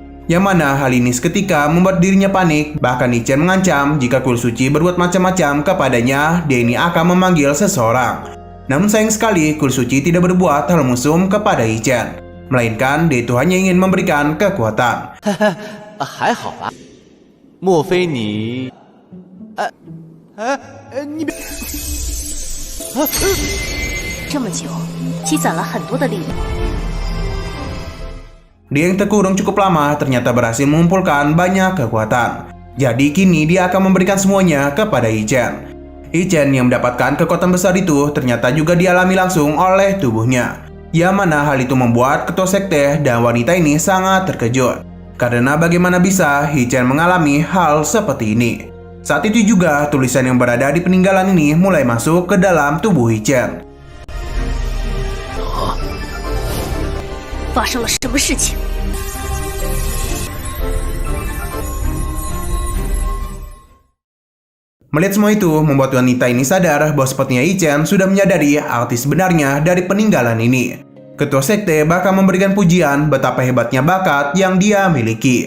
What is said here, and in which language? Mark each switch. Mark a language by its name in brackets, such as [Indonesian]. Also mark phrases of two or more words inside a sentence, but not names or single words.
[Indonesian] Yang mana hal ini seketika membuat dirinya panik, bahkan Hichen mengancam jika kuil suci berbuat macam-macam kepadanya, Denny akan memanggil seseorang. Namun sayang sekali, kuil suci tidak berbuat hal musuh kepada Hichen, melainkan dia itu hanya ingin memberikan kekuatan. [Chinese] 还好吧？莫非你……你别…… 这么久，积攒了很多的力量。 [Indonesian] Dia yang terkurung cukup lama ternyata berhasil mengumpulkan banyak kekuatan. Jadi kini dia akan memberikan semuanya kepada Hichen. Hichen yang mendapatkan kekuatan besar itu ternyata juga dialami langsung oleh tubuhnya. Yang mana hal itu membuat ketua sekte dan wanita ini sangat terkejut. Karena bagaimana bisa Hichen mengalami hal seperti ini. Saat itu juga tulisan yang berada di peninggalan ini mulai masuk ke dalam tubuh Hichen. [Chinese] 发生了什么事情？ [Indonesian] Melihat semua itu membuat wanita ini sadar bahwa sepertinya Hichen sudah menyadari arti sebenarnya dari peninggalan ini. Ketua sekte bahkan memberikan pujian betapa hebatnya bakat yang dia miliki.